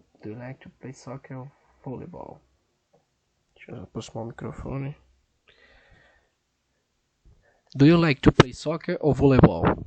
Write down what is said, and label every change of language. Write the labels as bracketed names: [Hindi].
[English] Do you like to play soccer or volleyball? [Portuguese] Deixa eu aproximar o microfone. [English] Do you like to play soccer or volleyball?